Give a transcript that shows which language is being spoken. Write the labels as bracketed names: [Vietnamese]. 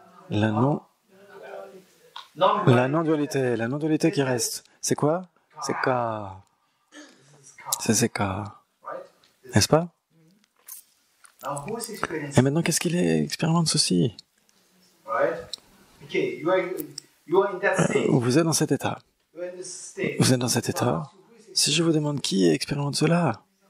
[French] La [English] Non-duality. [French] non-dualité. La non-dualité qui reste. C'est quoi? C'est K. C'est K. [English] Right? [French] N'est-ce pas? [English] Now who is [French] Et [English] experiencing? [French] maintenant, qu'est-ce qu'il expérimente ceci? [English] Right? Okay, you are in that state. [French] Vous êtes dans cet état. [English] You are in this state. [French] Vous êtes dans cet état. Si je vous demande qui expérimente cela,